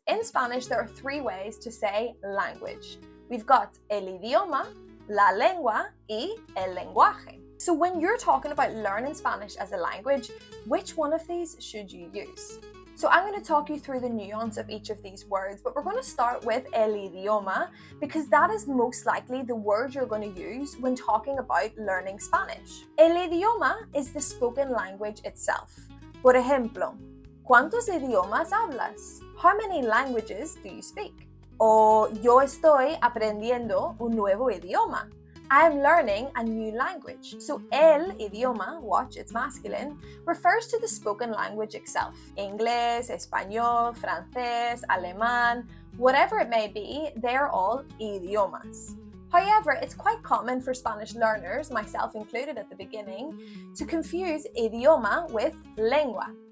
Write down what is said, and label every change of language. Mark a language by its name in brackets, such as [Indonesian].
[English] in Spanish, there are three ways to say language. We've got [Spanish] el idioma, la lengua, y el lenguaje. [English] So when you're talking about learning Spanish as a language, which one of these should you use? So I'm going to talk you through the nuance of each of these words, but we're going to start with el idioma because that is most likely the word you're going to use when talking about learning Spanish. El idioma is the spoken language itself. [Spanish] Por ejemplo, ¿cuántos idiomas hablas? [English] How many languages do you speak? [Spanish] O yo estoy aprendiendo un nuevo idioma. [English] I am learning a new language. So el idioma, watch, it's masculine, refers to the spoken language itself. English, español, francés, alemán, whatever it may be, they're all idiomas. However, it's quite common for Spanish learners, myself included at the beginning, to confuse idioma with lengua.